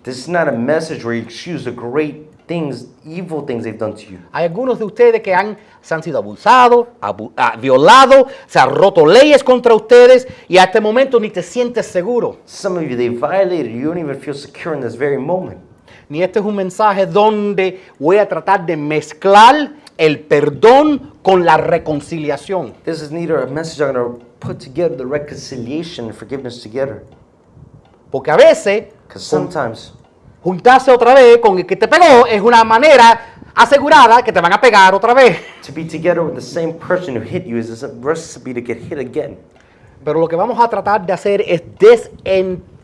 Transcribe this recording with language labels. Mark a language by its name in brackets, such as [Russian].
[English] This is not a message where you excuse the great things, evil things they've done to you. [Spanish] Hay algunos de ustedes que se han sido abusados, violados, se han roto leyes contra ustedes y a este momento ni te sientes seguro. [English] Some of you, they violated you. You don't even feel secure in this very moment. [Spanish] Ni este es un mensaje donde voy a tratar de mezclar el perdón con la reconciliación. [English] This is neither a message I'm going to put together the reconciliation and forgiveness together. [Spanish] Porque a veces [English] Because sometimes [Spanish] juntarse otra vez con el que te pegó es una manera asegurada que te van a pegar otra vez. [English] to be together with the same person who hit you is a recipe to get hit again. [Spanish] Pero lo que vamos a tratar de hacer es desenredar